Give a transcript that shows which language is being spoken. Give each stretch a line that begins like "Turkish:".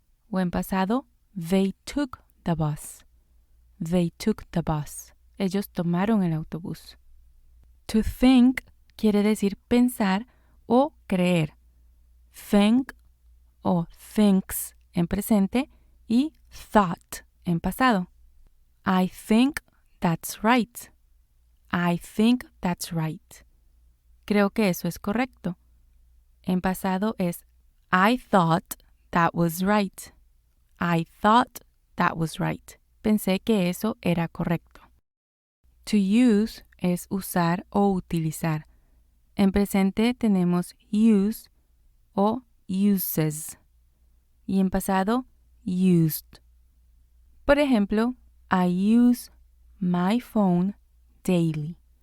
Spanish: O en pasado,
English: they took the bus. They took the bus.
Spanish: Ellos tomaron el autobús. To think quiere decir pensar o creer. Think o thinks en presente y thought en pasado.
English: I think that's right. I think that's right.
Spanish: Creo que eso es correcto. En pasado es
English: I thought that was right. I thought that was right.
Spanish: Pensé que eso era correcto. To use es usar o utilizar. En presente tenemos use o uses. Y en pasado,
English: used.
Spanish: Por ejemplo,
English: I use my phone daily.